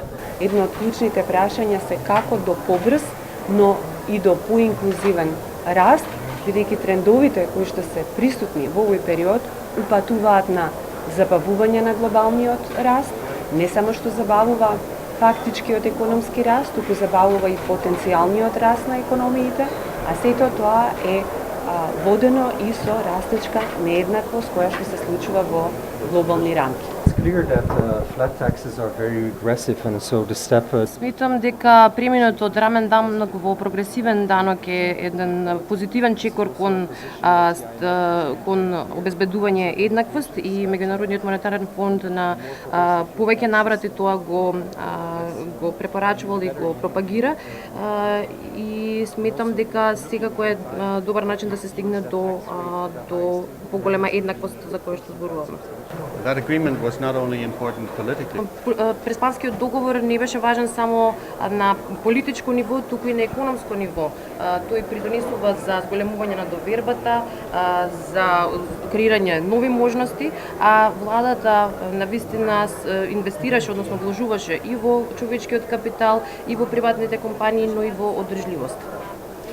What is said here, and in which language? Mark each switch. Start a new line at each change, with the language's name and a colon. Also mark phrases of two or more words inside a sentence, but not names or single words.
Macedonian: Едно од клучните прашања се како до побрз, но и до поинклузивен раст, бидејќи трендовите кои што се присутни во овој период упатуваат на забавување на глобалниот раст, не само што забавува фактичкиот економски раст, туку забавува и потенцијалниот раст на економиите, а сето тоа е водено и со растечка нееднаквост која што се случува во глобални рамки.
English: Clear that flat taxes are very regressive and so the step
Macedonian: Сметам дека преминот од рамен данок во прогресивен данок е еден позитивен чекор кон обезбедување еднаквост и Меѓународниот монетарен фонд на повеќе наврати тоа го препорачувал и го пропагира и сметам дека секако е добар начин да се стигне до поголема еднаквост за која што зборуваме.
English: That agreement was not only important politically.
Macedonian: Преспанскиот договор не беше важен само на политичко ниво, туку и на економско ниво. Тој придонесува за зголемување на довербата, за креирање нови можности, а владата навистина инвестираше, односно вложуваше и во човечкиот капитал, и во приватните компании, но и во одржливост.